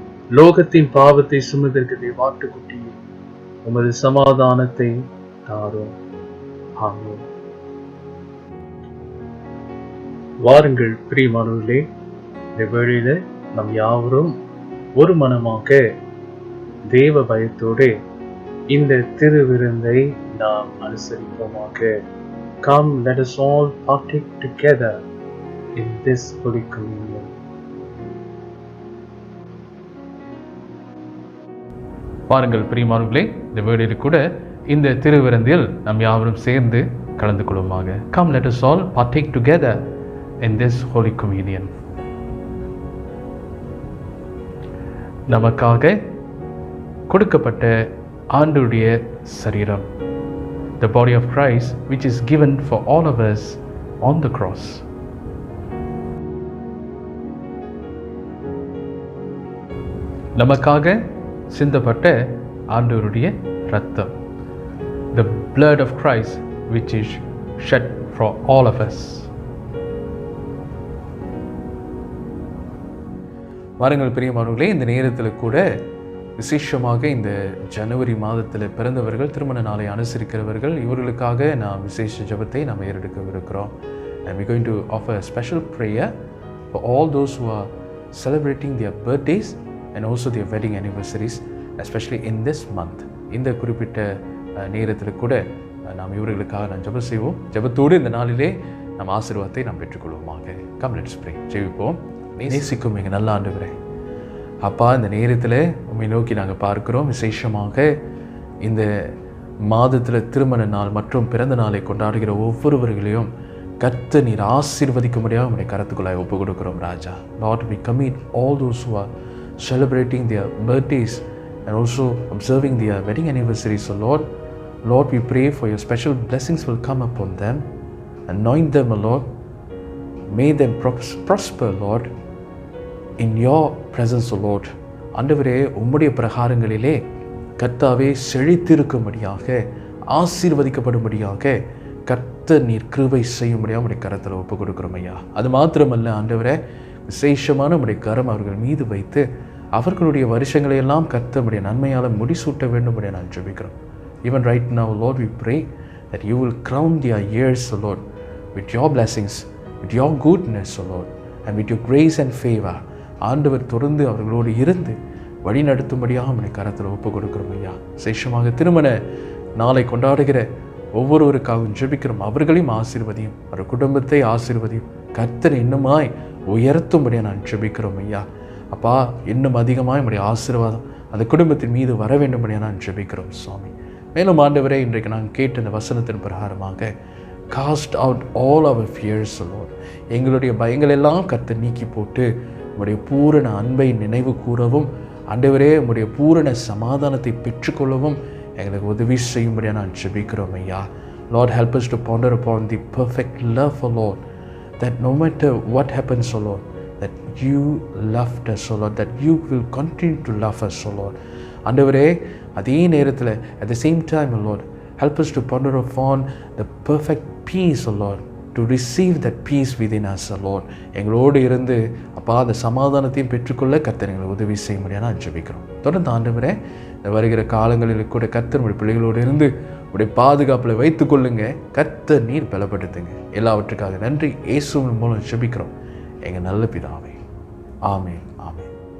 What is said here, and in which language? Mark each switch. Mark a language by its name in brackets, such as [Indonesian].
[Tamil] லோகத்தின் பாவத்தை சுமந்திருக்க தேவாட்டுக்குட்டியே உமது சமாதானத்தை தாரும். ஆமேன். வாருங்கள் பிரியமானவர்களே, இந்த வேளையில நம் யாவரும் ஒரு மனமாக தேவ பயத்தோடு இந்த திருவிருந்தை நாம் அனுசரிப்போமாக. [English] Come, let us all partake together in this Holy Communion. [Tamil] வாருங்கள் பிரியமானவர்களே, இந்த வேளையில் கூட இந்த திருவிருந்தில் நாம் யாவரும் சேர்ந்து கலந்து கொள்வோமாக. [English] Come, let us all partake together in this Holy Communion. [Tamil] நமக்காக கொடுக்கப்பட்ட ஆண்டவருடைய சரீரம், [English] the body of Christ which is given for all of us on the cross. [Tamil] நமக்காக சிந்தப்பட்ட ஆண்டவருடைய இரத்தம், [English] the blood of Christ which is shed for all of us. [Tamil] வாருங்கள் பிரியமானவர்களே, இந்த நேரத்தில் கூட விசேஷமாக இந்த ஜனவரி மாதத்தில் பிறந்தவர்கள், திருமண நாளை அனுசரிக்கிறவர்கள், இவர்களுக்காக நாம் விசேஷ ஜெபத்தை நாம் ஏறெடுக்கவிருக்கிறோம். [English] And we're going to offer a special prayer for all those who are celebrating their birthdays and also their wedding anniversaries, especially in this month. [Tamil] இந்த குறிப்பிட்ட நேரத்தில் கூட நாம் இவர்களுக்காக நாம் ஜெபம் செய்வோம். ஜெபத்தோடு இந்த நாளிலே நம் ஆசீர்வாதத்தை நாம் பெற்றுக்கொள்வோமாக. [English] Come let's pray. [Tamil] ஜெபிப்போம். நேசிக்கும் எங்கள் நல்ல ஆண்டவரே, அப்பா, இந்த நேரத்தில் உம்மை நோக்கி நாங்கள் பார்க்கிறோம். விசேஷமாக இந்த மாதத்தில் திருமண நாள் மற்றும் பிறந்த நாளை கொண்டாடுகிற ஒவ்வொருவர்களையும் கர்த்தர் நீர் ஆசீர்வதிக்கும்படியாக உம்முடைய கரத்துக்குள்ளாய் ஒப்பு கொடுக்கிறோம் ராஜா. [English] Lord, we commit all those who are celebrating their birthdays and also observing their wedding anniversaries. So Lord, we pray for your special blessings will come upon them. Anoint them, Lord. May them prosper, Lord, in your presence, O Lord. [Tamil] ஆண்டவரே, உம்முடைய பிரகாரங்களிலே கர்த்தாவே செழித்திருக்கும்படியாக, ஆசீர்வதிக்கப்படும்படியாக கர்த்தர் நீர் கிருபை செய்யும்படியாக உடைய கரத்தில் ஒப்பு கொடுக்கிறோம் ஐயா. அது மாத்திரமல்ல ஆண்டவரே, விசேஷமான உடைய கரம் அவர்கள் மீது வைத்து அவர்களுடைய வருஷங்களையெல்லாம் கர்த்தருடைய நன்மையால் முடிசூட்ட வேண்டும் நான் ஜெபிக்கிறோம். [English] Even right now, Lord, we pray that you will crown their years, O Lord, with your blessings, with your goodness, O Lord, and with your grace and favor. [Tamil] ஆண்டவர் தொடர்ந்து அவர்களோடு இருந்து வழி நடத்தும்படியாக உடைய கரத்தில் ஒப்பு கொடுக்கிறோம் ஐயா. விசேஷமாக திருமண நாளை கொண்டாடுகிற ஒவ்வொருவருக்காகவும் ஜெபிக்கிறோம். அவர்களையும் ஆசீர்வதியும், அவர் குடும்பத்தை ஆசீர்வதியும், கர்த்தர் இன்னுமாய் உயர்த்தும்படியாக நான் ஜெபிக்கிறோம் ஐயா. அப்பா, இன்னும் அதிகமாக நம்முடைய ஆசீர்வாதம் அந்த குடும்பத்தின் மீது வர வேண்டும்படியாக நான் ஜெபிக்கிறோம் சுவாமி. மேலும் ஆண்டவரே, இன்றைக்கு நான் கேட்ட இந்த வசனத்தின் பிரகாரமாக [English] Cast out all our fears Lord. [Tamil] எங்களுடைய பயங்கள் எல்லாம் கர்த்தர் நீக்கி போட்டு உம்முடைய பூரண அன்பை நினைவு கூறவும், ஆண்டவரே உம்முடைய பூரண சமாதானத்தை பெற்றுக்கொள்ளவும் எங்களுக்கு உதவி செய்யும்படியாக நான் ஜெபிக்கிறோம் ஐயா. [English] Lord, help us to ponder upon the perfect love, O Lord, that no matter what happens, O Lord, that you loved us, O Lord, that you will continue to love us, O Lord. [Tamil] ஆண்டவரே, அதே நேரத்தில் [English] at the same time, O Lord, help us to ponder upon the perfect peace, O Lord, to receive that peace within us, O Lord. [Tamil] எங்களோடு இருந்து அப்பா அந்த சமாதானத்தையும் பெற்றுக்கொள்ள கர்த்தர் எங்களுக்கு உதவி செய்ய முடியாது நான் ஜெபிக்கிறோம். தொடர்ந்து ஆண்டவரே, இந்த வருகிற காலங்களில் கூட கர்த்தர் உடைய பிள்ளைகளோடு இருந்து உடைய பாதுகாப்பில் வைத்துக் கொள்ளுங்க. கர்த்தர் நீர் பலப்படுத்துங்க. எல்லாவற்றுக்காக நன்றி. இயேசுவின் மூலம் ஜெபிக்கிறோம் எங்கள் நல்ல பிதாவே. ஆமென், ஆமென்.